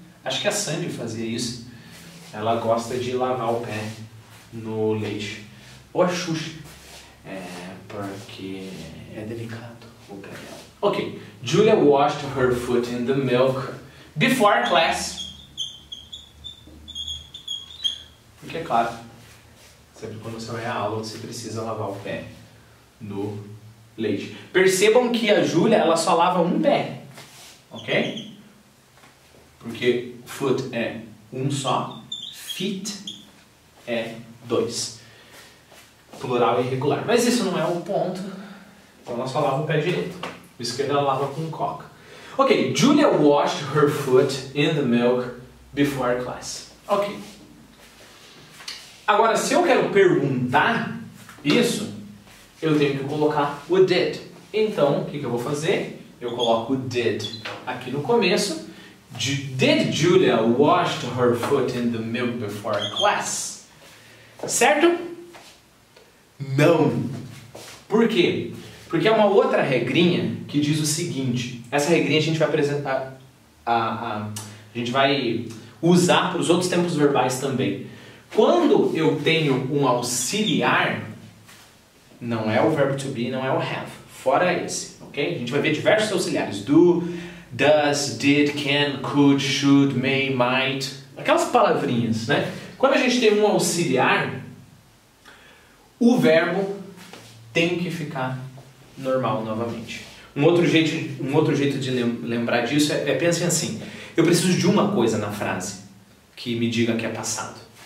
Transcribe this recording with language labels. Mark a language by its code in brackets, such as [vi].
[pt] Acho que a Sandy fazia isso. Ela gosta de lavar o pé no leite. Ou a Xuxa. Porque é delicado o pé dela. Ok. [en] Julia washed her foot in the milk before class. [pt] Porque é claro, sempre quando você vai à aula você precisa lavar o pé no leite. Percebam que a Júlia, ela só lava um pé, ok? Porque foot é um só, feet é dois. Plural é irregular. Mas isso não é o ponto, então ela só lava o pé direito. O esquerdo ela lava com coca. Ok, [en] Julia washed her foot in the milk before class. [pt] Ok. Agora, se eu quero perguntar isso, eu tenho que colocar o did. Então, o que eu vou fazer? Eu coloco o did aqui no começo. [en] Did Julia wash her foot in the milk before class? [pt] Certo? Não. Por quê? Porque é uma outra regrinha que diz o seguinte. Essa regrinha a gente vai apresentar, a gente vai usar para os outros tempos verbais também. Quando eu tenho um auxiliar, não é o verbo to be, não é o have. Fora esse, ok? A gente vai ver diversos auxiliares. [en] Do, does, did, can, could, should, may, might. [pt] Aquelas palavrinhas, né? Quando a gente tem um auxiliar, o verbo tem que ficar normal novamente. Um outro jeito de lembrar disso é pensem assim. Eu preciso de uma coisa na frase que me diga que é passado.